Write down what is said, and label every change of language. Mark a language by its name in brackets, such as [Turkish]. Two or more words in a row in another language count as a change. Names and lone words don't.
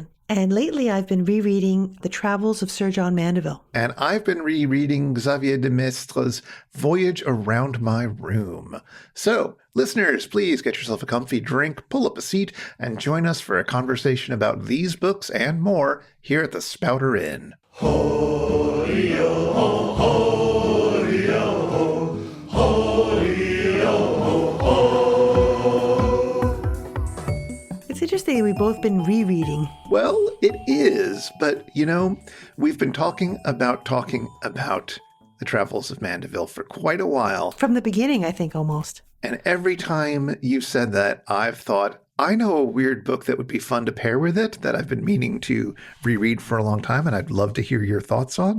[English] And lately I've been rereading The Travels of Sir John Mandeville. And I've been rereading Xavier de Maistre's Voyage Around My Room. So, listeners, please get yourself a comfy drink, pull up a seat, and join us for a conversation about these books and more here at the Spouter-Inn. Ho-yo-ho, ho-yo-ho, ho-yo-ho. It's interesting we've both been rereading. Well, it is, but, we've been talking about the travels of Mandeville for quite a while. From the beginning, I think, almost. And every time you said that, I've thought, I know a weird book that would be fun to pair with it that I've been meaning to reread for a long time, and I'd love to hear your thoughts on.